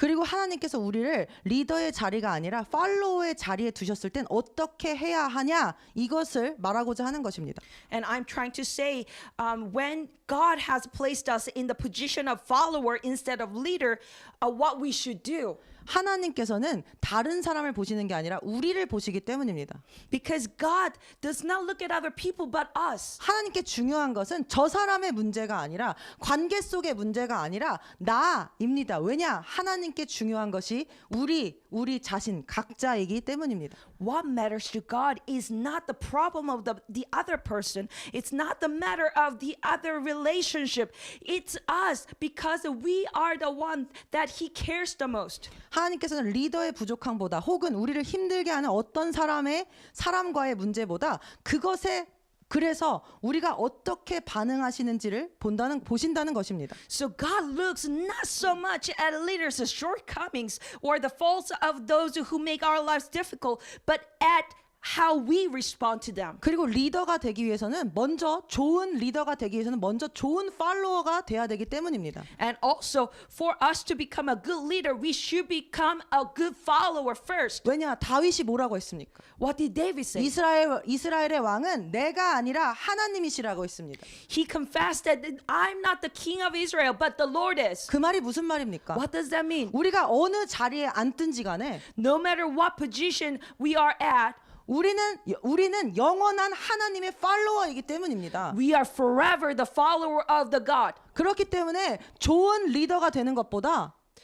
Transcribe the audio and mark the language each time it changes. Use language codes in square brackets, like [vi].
[ko] 그리고 하나님께서 우리를 리더의 자리가 아니라 팔로워의 자리에 두셨을 땐 어떻게 해야 하냐, 이것을 말하고자 하는 것입니다. [en] And I'm trying to say, when God has placed us in the position of follower instead of leader, what we should do. [ko] 하나님께서는 다른 사람을 보시는 게 아니라 우리를 보시기 때문입니다. [en] Because God does not look at other people but us. [ko] 하나님께 중요한 것은 저 사람의 문제가 아니라, 관계 속의 문제가 아니라 나입니다. 왜냐? 하나님께 중요한 것이 우리 자신 각자이기 때문입니다. [en] What matters to God is not the problem of the other person. It's not the matter of the other relationship. It's us, because we are the one that He cares the most. [ko] 하나님께서는 리더의 부족함보다, 혹은 우리를 힘들게 하는 어떤 사람과의 문제보다, 그래서 우리가 어떻게 반응하시는지를 보신다는 것입니다. [en] So God looks not so much at leaders' shortcomings or the faults of those who make our lives difficult, but at how we respond to them. [ko] 그리고 리더가 되기 위해서는 좋은 리더가 되기 위해서는 먼저 좋은 팔로워가 돼야 되기 때문입니다. [en] And also, for us to become a good leader, we should become a good follower first. [ko] 왜냐? 다윗이 뭐라고 했습니까? [en] What did David say? [ko] 이스라엘의 왕은 내가 아니라 하나님이시라고 했습니다. [en] He confessed that I'm not the king of Israel, but the Lord is. [ko] 그 말이 무슨 말입니까? [en] What does that mean? [ko] 우리가 어느 자리에 앉든지 간에 [en] No matter what position we are at, [ko] 우리는 영원한 하나님의 팔로워이기 때문입니다. [en] We are forever the follower of the God. [ko] 그렇기 때문에 좋은 리더가 되는 것보다